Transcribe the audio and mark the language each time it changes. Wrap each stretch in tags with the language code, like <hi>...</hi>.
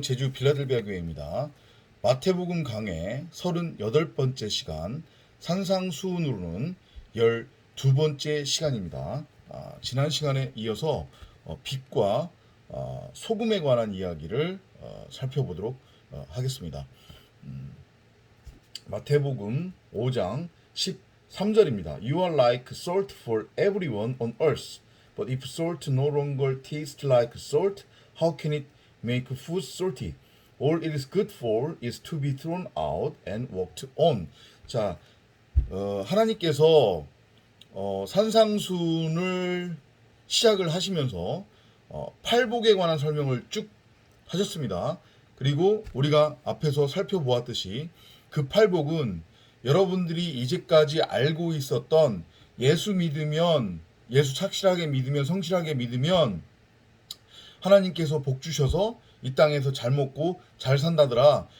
<ko>제주 빌라델비아 교회입니다. 마태복음 강해 38번째 시간 산상수훈으로는 12번째 시간입니다. 지난 시간에 이어서 빛과 소금에 관한 이야기를 살펴보도록 하겠습니다. 마태복음 5장 13절입니다.</ko> <en>You are like salt for everyone on earth. But if salt no longer tastes like salt, how can it make food salty? All it is good for is to be thrown out and walked on.</en> <ko>자, 하나님께서 산상순을 시작을 하시면서 팔복에 관한 설명을 쭉 하셨습니다. 그리고 우리가 앞에서 살펴보았듯이 그 팔복은 여러분들이 이제까지 알고 있었던 예수 믿으면, 예수 착실하게 믿으면, 성실하게 믿으면 하나님께서 복 주셔서 이 땅에서 잘 먹고 잘 산다더라.</ko>